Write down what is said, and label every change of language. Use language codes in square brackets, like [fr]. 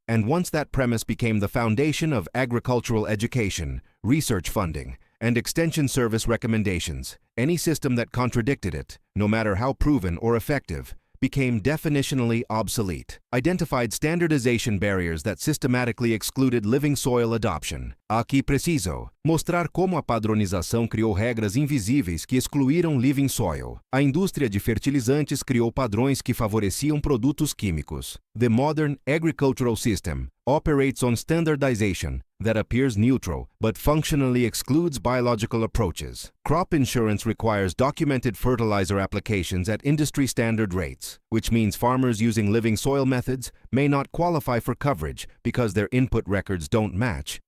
[en] And once that premise became the foundation of agricultural education, research funding, and extension service recommendations, any system that contradicted it, no matter how proven or effective, became definitionally obsolete. Identified standardization barriers that systematically excluded living soil adoption. [pt] Aqui preciso mostrar como a padronização criou regras invisíveis que excluíram living soil. A indústria de fertilizantes criou padrões que favoreciam produtos químicos. [en] The modern agricultural system operates on standardization that appears neutral but functionally excludes biological approaches. Crop insurance requires documented fertilizer applications at industry standard rates, which means farmers using living soil methods may not qualify for coverage because their input records don't match.